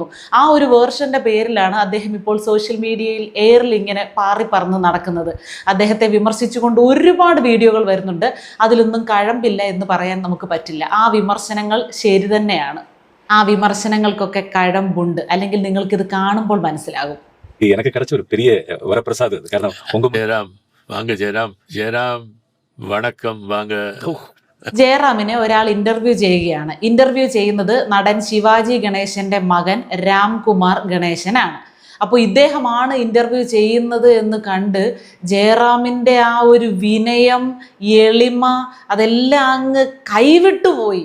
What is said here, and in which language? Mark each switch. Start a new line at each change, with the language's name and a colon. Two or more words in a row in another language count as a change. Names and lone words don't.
Malayalam: ആ ഒരു വേർഷൻ്റെ പേരിലാണ് അദ്ദേഹം ഇപ്പോൾ സോഷ്യൽ മീഡിയയിൽ എയറിൽ ഇങ്ങനെ പാറി പറന്ന് നടക്കുന്നത്. അദ്ദേഹത്തെ വിമർശിച്ചുകൊണ്ട് ഒരുപാട് വീഡിയോകൾ വരുന്നുണ്ട്. അതിലൊന്നും കഴമ്പില്ല എന്ന് പറയാൻ നമുക്ക് പറ്റില്ല. ആ വിമർശനങ്ങൾ ശരി തന്നെയാണ്. ആ വിമർശനങ്ങൾക്കൊക്കെ കഴമ്പുണ്ട്, അല്ലെങ്കിൽ നിങ്ങൾക്കിത് കാണുമ്പോൾ മനസ്സിലാകും.
Tamil: எனக்கு கிடைச்ச ஒரு பெரிய வரப்பிரசாதம் இது.
Malayalam: കാരണം
Tamil: ஜெயராம் வாங்க, ஜெயராம், ஜெயராம் வணக்கம் வாங்க.
Malayalam: ജയറാമിനെ ഒരാൾ ഇന്റർവ്യൂ ചെയ്യുകയാണ്. ഇന്റർവ്യൂ ചെയ്യുന്നത് നടൻ ശിവാജി ഗണേശന്റെ മകൻ രാംകുമാർ ഗണേശനാണ്. അപ്പോൾ ഇദ്ദേഹമാണ് ഇന്റർവ്യൂ ചെയ്യുന്നത് എന്ന് കണ്ട് ജയറാമിൻ്റെ ആ ഒരു വിനയം, എളിമ അതെല്ലാം അങ്ങ് കൈവിട്ടുപോയി.